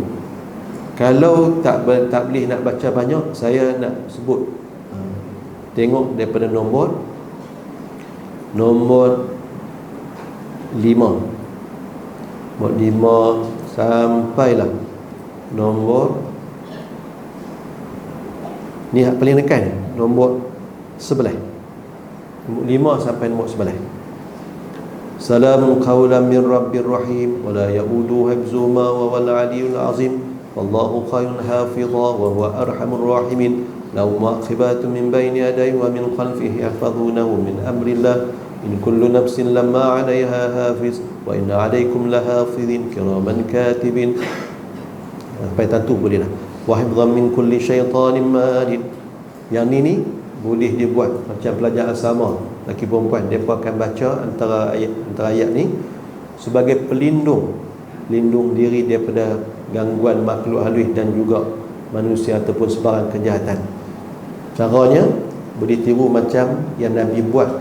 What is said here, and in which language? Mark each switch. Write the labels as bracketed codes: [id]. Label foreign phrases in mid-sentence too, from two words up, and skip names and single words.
[ms] Kalau tak boleh nak baca banyak, saya nak sebut tengok daripada nombor 5 sampailah nombor Ni hak paling dekat, nombor 11. Nombor 5 sampai nombor 11. [ar] سلام قولا من رب رحيم ولا يئوده حفظهما وهو العلي العظيم. والله خير حافظا وهو أرحم الراحمين. له معقبات من بين يديه ومن خلفه يحفظونه من أمر الله. إن كل نفس لما عليها حافظ وإن عليكم لحافظين كراما كاتبين. [ms] Sampai tentu boleh dah. [ar] وحفظا من كل شيطان مارد. [ms] Yang ni boleh dia buat macam pelajar asrama lelaki perempuan, mereka akan baca antara ayat ni sebagai pelindung, lindung diri daripada gangguan makhluk halus dan juga manusia ataupun sebarang kejahatan. Caranya boleh tiru macam yang Nabi buat.